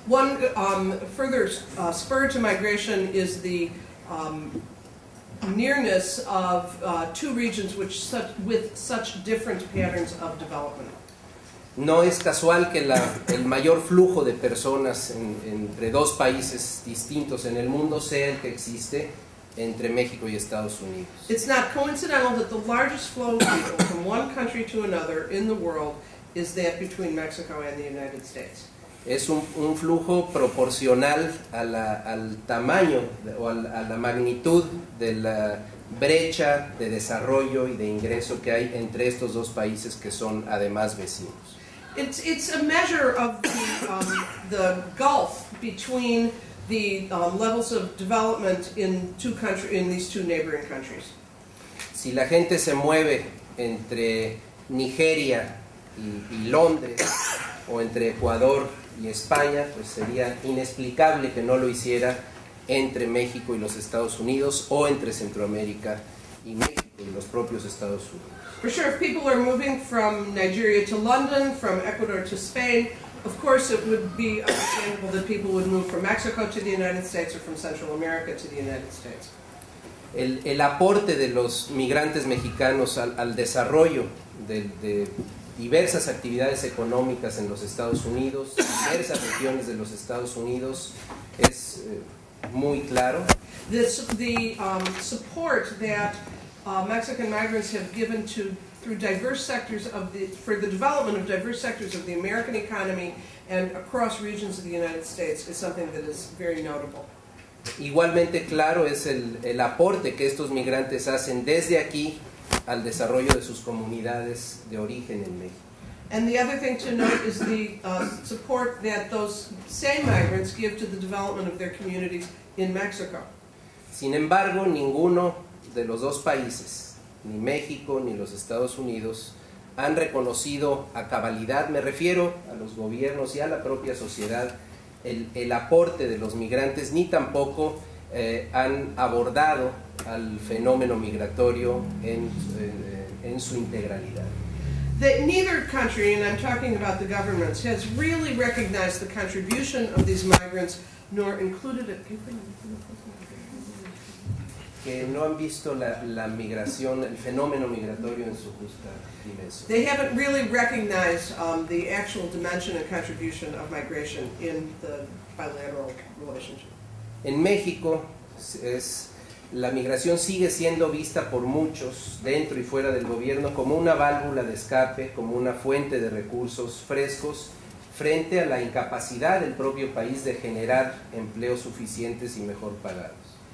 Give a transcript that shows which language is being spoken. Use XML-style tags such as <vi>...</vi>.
<en>One further spur to migration is the nearness of two regions with such different patterns of development.</en> <es>No es casual que el mayor flujo de personas entre dos países distintos en el mundo sea el que existe entre México y Estados Unidos.</es> <en>It's not coincidental that the largest flow of people from one country to another in the world is that between Mexico and the United States.</en> <es>Es un flujo proporcional al tamaño o a la magnitud de la brecha de desarrollo y de ingreso que hay entre estos dos países que son además vecinos.</es> <en>It's a measure of the gulf between the levels of development in these two neighboring countries.</en> <es>Si la gente se mueve entre Nigeria y Londres o entre Ecuador y España, pues sería inexplicable que no lo hiciera entre México y los Estados Unidos o entre Centroamérica y México y los propios Estados Unidos.</es> <en>For sure, if people are moving from Nigeria to London, from Ecuador to Spain, of course it would be understandable that people would move from Mexico to the United States or from Central America to the United States.</en> <es>El aporte de los migrantes mexicanos al desarrollo de diversas actividades económicas en los Estados Unidos, diversas regiones de los Estados Unidos, es muy claro.</es> <en>The support that Mexican migrants have given through diverse sectors for the development of diverse sectors of the American economy and across regions of the United States is something that is very notable.</en> <es>Igualmente claro es el aporte que estos migrantes hacen desde aquí al desarrollo de sus comunidades de origen en México.</es> <en>And the other thing to note is the support that those same migrants give to the development of their communities in Mexico.</en> <es>Sin embargo, ninguno de los dos países, ni México ni los Estados Unidos, han reconocido a cabalidad, me refiero a los gobiernos y a la propia sociedad, el aporte de los migrantes, ni tampoco han abordado al fenómeno migratorio en su integralidad.</es> <en>Neither country, and I'm talking about the governments, has really recognized the contribution of these migrants, nor included it.</en> <es>Que no han visto la migración, el fenómeno migratorio en su justa dimensión.</es> <en>They haven't really recognized the actual dimension and contribution of migration in the bilateral relationship.</en> <es>En México, la migración sigue siendo vista por muchos, dentro y fuera del gobierno, como una válvula de escape, como una fuente de recursos frescos, frente a la incapacidad del propio país de generar empleos suficientes y mejor pagados.</es>